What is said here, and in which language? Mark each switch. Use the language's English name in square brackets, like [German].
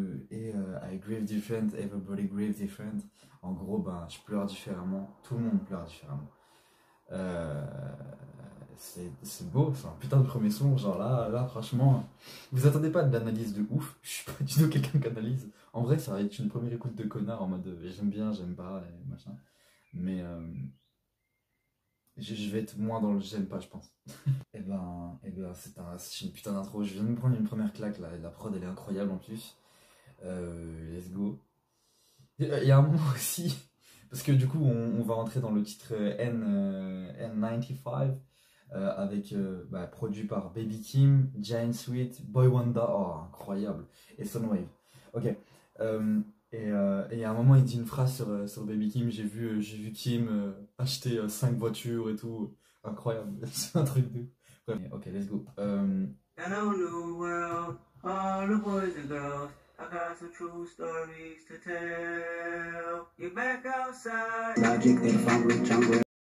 [English] I grieve different, everybody grieve different. [French] En gros, ben, je pleure différemment, tout le monde pleure différemment. Euh, c'est beau, c'est un putain de premier son. Genre là, franchement, vous attendez pas de l'analyse de ouf. Je suis pas du tout quelqu'un qui analyse. En vrai, ça va être une première écoute de connard en mode j'aime bien, j'aime pas, et machin. Mais je vais être moins dans le j'aime pas, je pense. C'est une putain d'intro. Je viens de me prendre une première claque là. La prod elle est incroyable en plus. [English] Let's go. [French] Il y a un moment aussi, parce que du coup on va rentrer dans le titre N95 avec produit par Baby Kim, Giant Sweet, Boy Wonder, oh incroyable, et Sunwave. Ok. Et à un moment il dit une phrase sur Baby Kim, j'ai vu Kim acheter 5 voitures et tout, incroyable, c'est un truc de... Bref, ok, [English] let's go. Hello, new world, all the boys and girls. I got some true stories to tell. You're back outside. Logic, they found rich jungle.